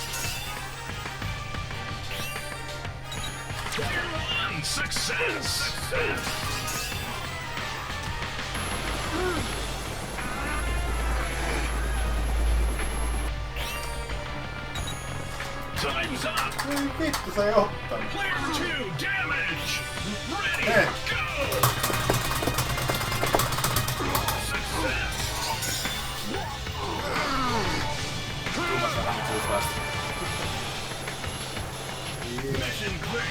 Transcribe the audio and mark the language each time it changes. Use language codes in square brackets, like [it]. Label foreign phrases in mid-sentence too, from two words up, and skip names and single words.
[en] Player 1, success! Time's up! [fi] Vittu, se ei ottanut. [en] Player 2, damage! Ready, Hey. go! Success! Mission clear!